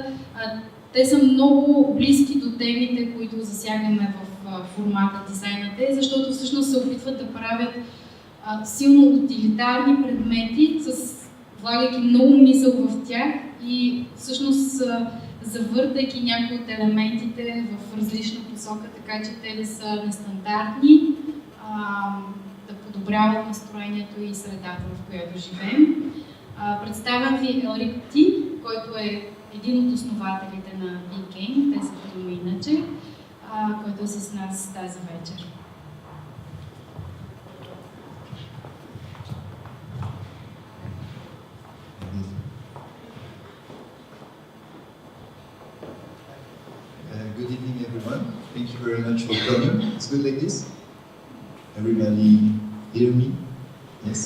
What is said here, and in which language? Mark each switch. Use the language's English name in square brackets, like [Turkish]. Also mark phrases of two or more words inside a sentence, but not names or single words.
[Bulgarian] Те са много близки до темите, които засягаме в формата дизайна, защото всъщност се опитват да правят силно утилитарни предмети, влагайки много мисъл в тях и всъщност завъртайки някои от елементите в различна посока, така че те да са нестандартни, да подобряват настроението и средата, в която живеем. Представям ви Елрик Ти, който е един от основателите на BK, те са дума иначе, който е с нас тази вечер. [English] Good evening, everyone. Thank you very much for coming. It's good like this? Everybody hear me? Yes?